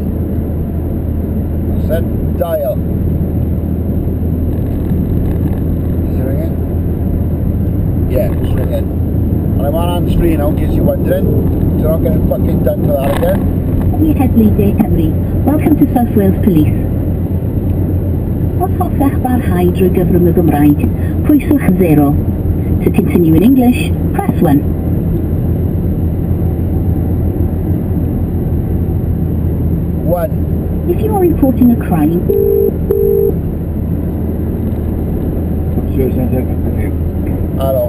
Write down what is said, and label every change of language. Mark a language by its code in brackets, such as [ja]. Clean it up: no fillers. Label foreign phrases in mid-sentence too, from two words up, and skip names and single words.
[en] What's that? Dial. Is it ringing? Yeah, it's ringing. And I'm on hands-free now, in case you're wondering. So I'm not getting fucking done for that again. [cy] Headley Day Cymru. [en] Welcome to South Wales Police. [cy] Os hoffech barhau drwy gyfrwng y Gymraeg, pwyswch 0. [en] To continue in English, press 1. 1. If you are reporting a crime... Hello.